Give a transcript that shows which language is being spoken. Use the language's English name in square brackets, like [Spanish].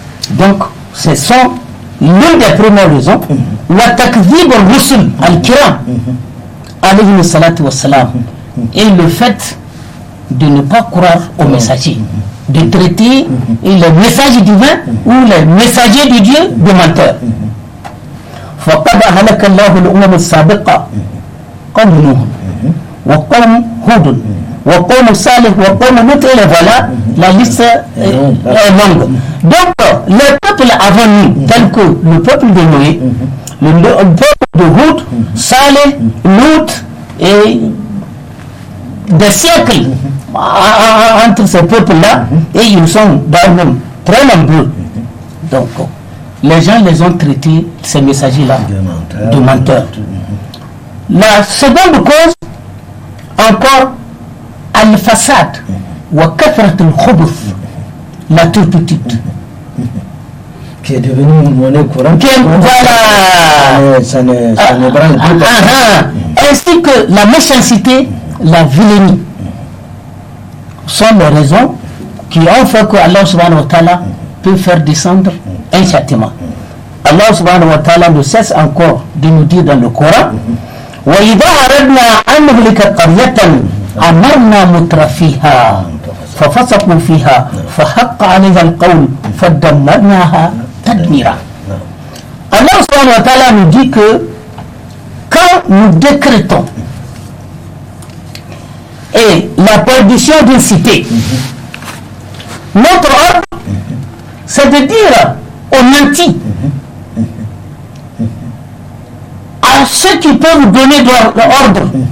[French] Donc, ce sont l'une des premières raisons. [Arabic] La takdhib al-rusul al-kiram, alayhi salatu wassalam, [French] et le fait de ne pas croire aux messagers, de traiter les messages divins ou les messagers de Dieu de menteurs. [Arabic] فقد أهلك الله الأمم السابقة قوم نوح وقوم هود وقوم صالح وقوم لوط, [French] et voilà, la liste est longue. Donc les peuples avant nous, tels que le peuple de Noé, le peuple de Hud, Saleh, Lut, et des siècles entre ces peuples-là, et ils sont d'ailleurs très nombreux. Donc, les gens les ont traités, ces messagers-là, de menteurs. La seconde cause, encore, [Arabic] al-fasad, wa kathrat al-khubuth, [French] la turpitude. Qui est devenu une monnaie courante. Voilà. Ça ne branle plus. Ainsi que la méchanceté, la vilainie, sont les raisons qui ont fait que Allah subhanahu wa ta'ala peut faire descendre un châtiment. [Arabic] Allah subhanahu wa ta'ala [French] ne cesse encore de nous dire dans le Coran [Arabic] وَإِذَا أَرَدْنَا أَنْ نُهْلِكَ قَرْيَةً أَمَرْنَا مُتْرَفِيهَا فَفَسَقُوا فِيهَا فَحَقَّ عَلَيْهَا الْقَوْلُ فَدَمَّرْنَاهَا تَدْمِيرًا. [French] Allah subhanahu wa ta'ala nous dit que quand nous décrétons et la perdition d'une cité, notre ordre, c'est de dire aux nantis, à ceux qui peuvent donner l'ordre.